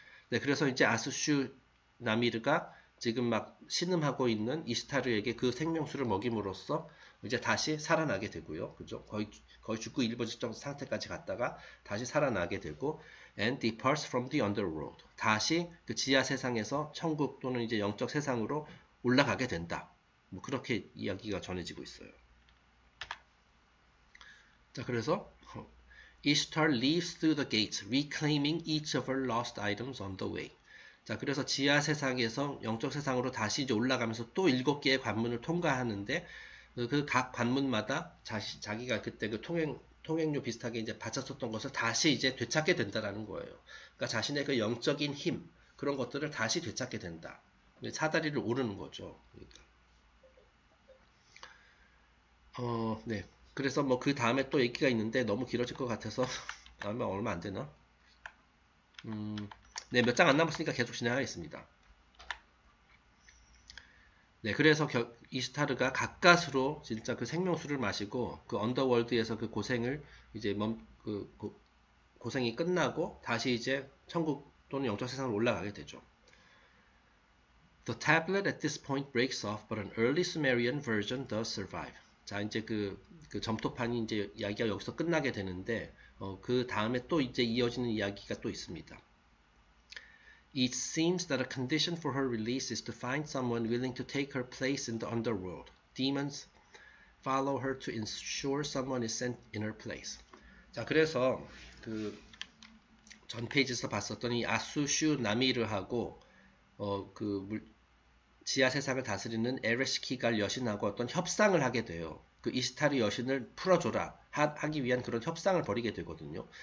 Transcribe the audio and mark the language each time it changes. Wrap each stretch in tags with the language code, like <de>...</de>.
<ko>네, 그래서 이제 아수슈 나미르가 지금 막 신음하고 있는 이시타르에게 그 생명수를 먹임으로써 이제 다시 살아나게 되고요. 그죠? 거의 죽고 일버짓 상태까지 갔다가 다시 살아나게 되고</ko> <en>and departs from the underworld.</en> <ko>다시 그 지하 세상에서 천국 또는 이제 영적 세상으로 올라가게 된다. 뭐 그렇게 이야기가 전해지고 있어요. 자, 그래서</ko> <en>Ishtar leaves through the gates, reclaiming each of her lost items on the way.</en> <ko>자, 그래서 지하 세상에서 영적 세상으로 다시 이제 올라가면서 또 7개의 관문을 통과하는데 그 각 관문마다 자기가 그때 그 통행료 비슷하게 이제 바쳤었던 것을 다시 이제 되찾게 된다라는 거예요. 그러니까 자신의 그 영적인 힘 그런 것들을 다시 되찾게 된다. 사다리를 오르는 거죠. 그러니까. 네. 그래서 뭐 그 다음에 또 얘기가 있는데 너무 길어질 것 같아서 아마 얼마 안 되나? 네, 몇 장 안 남았으니까 계속 진행하겠습니다. 네, 그래서 이스타르가 가까스로 진짜 그 생명수를 마시고 그 언더월드에서 그 고생을 이제 고생이 끝나고 다시 이제 천국 또는 영적 세상으로 올라가게 되죠.</ko> <en>The tablet at this point breaks off, but an early Sumerian version does survive.</en> <ko>자, 이제 그 점토판이 이제 이야기가 여기서 끝나게 되는데 그 다음에 또 이제 이어지는 이야기가 또 있습니다.</ko> <en>It seems that a condition for her release is to find someone willing to take her place in the underworld. Demons follow her to ensure someone is sent in her place.</en> <ko>자, 그래서 그 전 페이지에서 봤었던 이 아수슈 나미르하고 지하 세상을 다스리는 에레시키갈 여신하고 어떤 협상을 하게 돼요. 그 이스타르 여신을 풀어줘라 하기 위한 그런 협상을 벌이게 되거든요.</ko>